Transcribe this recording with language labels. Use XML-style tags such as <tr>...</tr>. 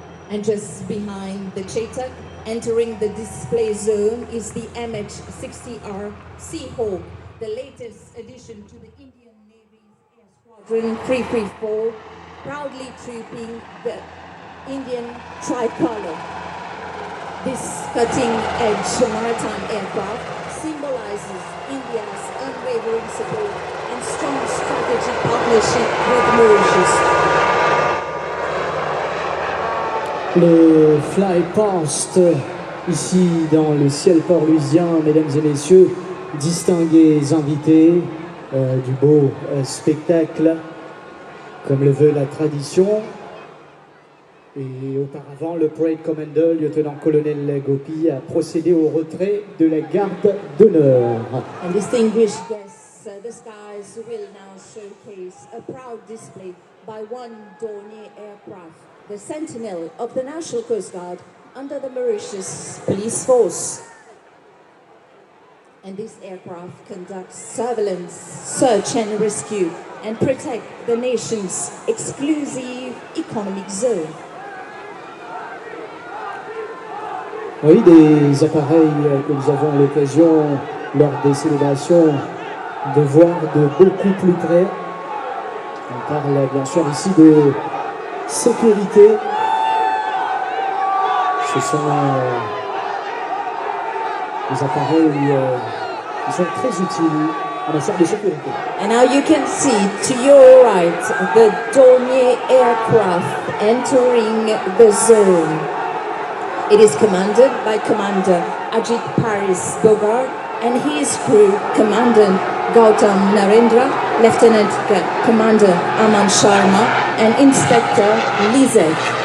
<en>And just behind the Chetak, entering the display zone, is the MH-60R Seahawk, the latest addition to the Indian Navy's Air Squadron 334, proudly trooping the Indian tricolor. This cutting-edge maritime aircraft symbolizes India's unwavering support and strong strategic partnership with Mauritius.</en> <fr>Le fly past ici dans le ciel port-lusien, mesdames et messieurs, distingués invités du beau spectacle, comme le veut la tradition. Et auparavant, le Parade Commander, lieutenant-colonel Gopi, a procédé au retrait de la garde d'honneur.</fr> <en>And distinguished guests, the skies will now showcase a proud display by one Dornier aircraft, the Sentinel of the National Coast Guard under the Mauritius Police Force. And this aircraft conducts surveillance, search and rescue and protect the nation's exclusive economic zone.</en> <fr>Oui, des appareils que nous avons l'occasion, lors des célébrations, de voir de beaucoup plus près. On parle bien sûr ici de sécurité. Ce sont des appareils qui sont très utiles en matière de sécurité.</fr> <en>And now you can see to your right the Dornier aircraft entering the zone. It is commanded by Commander Ajit Paris Bogart and his crew, Commandant Gautam Narendra, Lieutenant Commander Aman Sharma, and Inspector Lizek.</en>